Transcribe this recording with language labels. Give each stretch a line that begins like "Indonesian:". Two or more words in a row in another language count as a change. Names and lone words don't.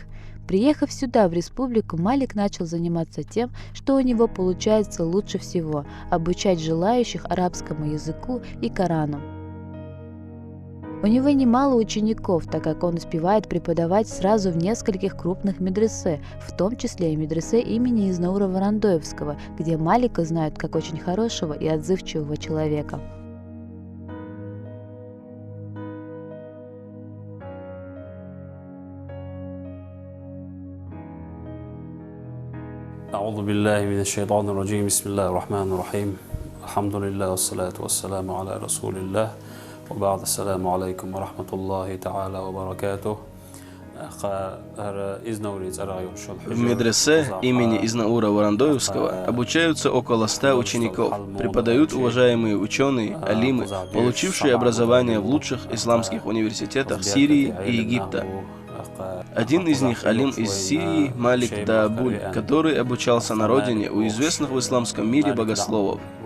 Russian: Приехав сюда, в республику, Малик начал заниматься тем, что у него получается лучше всего – обучать желающих арабскому языку и Корану. У него немало учеников, так как он успевает преподавать сразу в нескольких крупных медресе, в том числе и медресе имени Изнаура Варандоевского, где Малика знают как очень хорошего и отзывчивого человека.
Arabic: أعوذ بالله من الشيطان الرجيم بسم الله الرحمن الرحيم الحمد لله والصلاة والسلام على رسول الله وبعد السلام عليكم ورحمة الله تعالى وبركاته.
Russian: В медресе имени Изнаура Варандоевского обучаются около 100 учеников, преподают уважаемые ученые, алимы, получившие образование в лучших исламских университетах Сирии и Египта. Один из них алим из Сирии Малик Даабуль, который обучался на родине у известных в исламском мире богословов.